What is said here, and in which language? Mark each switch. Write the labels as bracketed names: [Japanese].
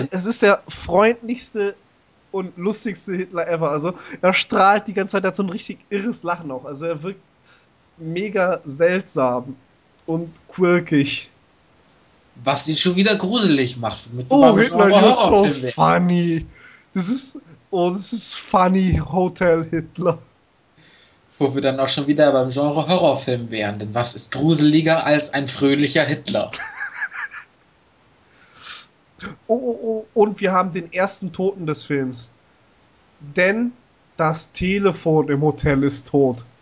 [German] nein, es ist der freundlichste und lustigste Hitler ever. Also er strahlt die ganze Zeit, er hat so ein richtig irres Lachen auch. Also er wirkt mega seltsam und quirkig. was ihn schon wieder gruselig macht, Oh, mittlerweile es ein [English] Hitler, you're so [German] Horrorfilm wäre. [English] funny. This is funny, Hotel Hitler. [German] Wo wir dann auch schon wieder beim Genre Horrorfilm wären, denn was ist gruseliger als ein fröhlicher Hitler? Oh, und wir haben den ersten Toten des Films. Denn das Telefon im Hotel ist tot.